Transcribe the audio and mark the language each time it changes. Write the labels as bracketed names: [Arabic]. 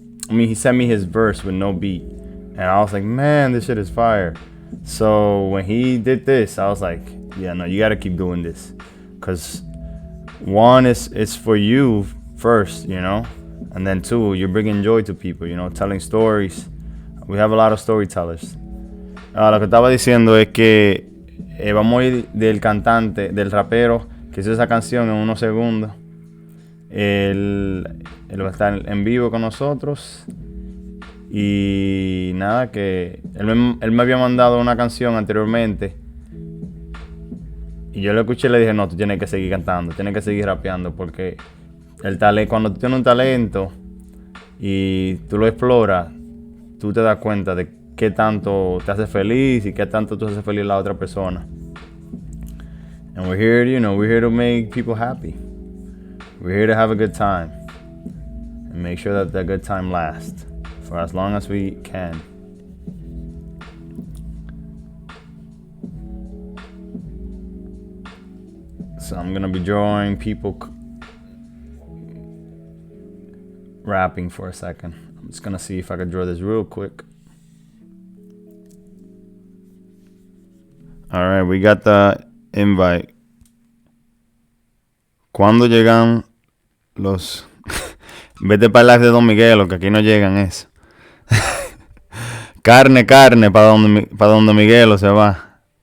[English] He sent me his verse with no beat, and I was like, man, this shit is fire. So when he did this, I was like, yeah, no, you gotta keep doing this, cause one is for you first, you know, and then 2, you're bringing joy to people, you know, telling stories. We have a lot of storytellers. [Spanish] Lo que estaba diciendo es que vamos a ir del cantante, del rapero que hizo esa canción en unos segundos. Él va a estar en vivo con nosotros. Y nada, que él me había mandado una canción anteriormente. Y yo lo escuché y le dije, no, tú tienes que seguir cantando, tienes que seguir rapeando. Porque cuando tú tienes un talento y tú lo exploras, tú te das cuenta de qué tanto te hace feliz y qué tanto tú haces feliz a la otra persona. [English] And we're here to make people happy. We're here to have a good time and make sure that the good time lasts for as long as we can. So I'm gonna be drawing people rapping for a second. I'm just gonna see if I can draw this real quick. All right, we got the invite. [Spanish] ¿Cuándo llegan los? Vete para el live de Don Miguelo, que aquí no llegan eso. Carne, para donde Miguelo se va.